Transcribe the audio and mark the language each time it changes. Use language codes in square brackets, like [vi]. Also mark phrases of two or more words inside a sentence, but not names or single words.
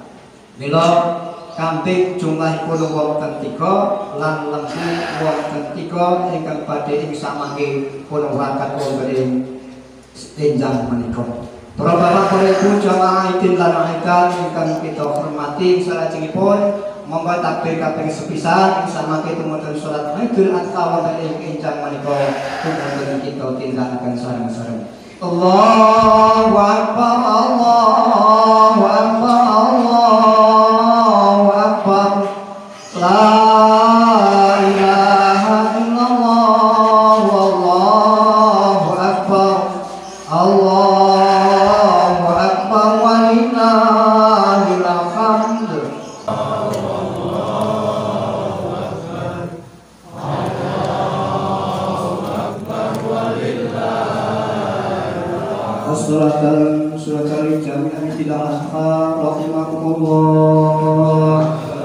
[jv] Mila kambing jumlahipun wonten 3 lan lembu wonten 3 ingkang badhe ing samangke pun berangkat wonten ing enjang menika. Para bapak para ibu jamaah Aidin lan Aidat ingkang kita hormati salajengipun monggo takbir kaping sepisan samangke tumutun salat Idul Adha wonten ing enjang menika tumunten kita tindakaken sareng-sareng. [ar] الله أكبر، الله أكبر، الله أكبر. لا إله إلا الله، والله أكبر. الله أكبر ولله الحمد. Suratan jami'an tidak asha rahimakumullah.